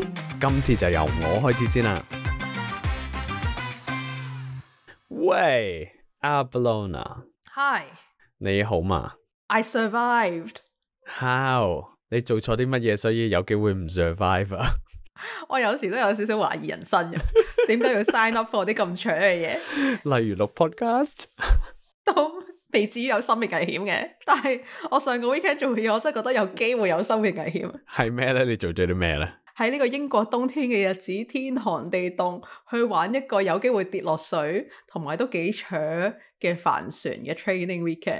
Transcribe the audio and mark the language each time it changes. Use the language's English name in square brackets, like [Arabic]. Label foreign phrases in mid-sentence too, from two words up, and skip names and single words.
[Cantonese] 今次就由我開始先啦。喂 ，Abalona， [English] Hi， [Cantonese] 你好嘛 [English] I survived。 [Cantonese] ？How？ 你做錯啲乜嘢，所以有機會唔 survive 啊？我有時都有少少懷疑人生嘅，點解要 [English] sign up for [Cantonese] 啲咁蠢嘅嘢？例如錄 podcast 都未至於有生命危險嘅，但係我上個 weekend 做嘢，我真係覺得有機會有生命危險。係咩咧？你做咗啲咩咧？喺呢個英國冬天嘅日子，天寒地凍，去玩一個有機會跌落水，同埋都幾扯嘅帆船嘅 [English] training weekend。